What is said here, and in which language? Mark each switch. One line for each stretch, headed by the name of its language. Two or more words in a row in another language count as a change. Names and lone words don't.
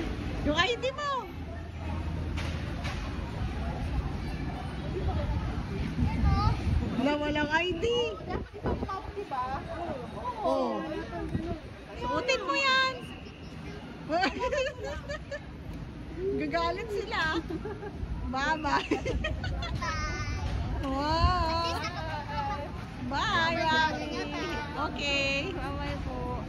Filipino: Yung ID mo! Walang ID! Dapat ikaw map, diba? Oh. Suotin mo yan! Gagalit sila.
English: Bye-bye! Wow! Bye, Mami! Okay, bye-bye po.